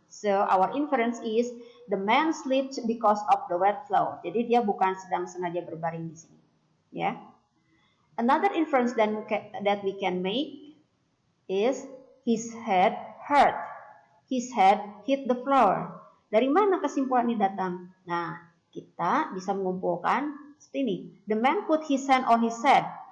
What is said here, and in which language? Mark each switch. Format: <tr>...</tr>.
<en>So, our inference is the man slipped because of the wet floor.</en> <id>Jadi dia bukan sedang sengaja berbaring di sini, ya.</id> <en>Another inference that we can make is his head hurt. His head hit the floor.</en> <id>Dari mana kesimpulan ini datang? Nah, kita bisa mengumpulkan seperti ini.</id> <en>The man put his hand on his head.</en>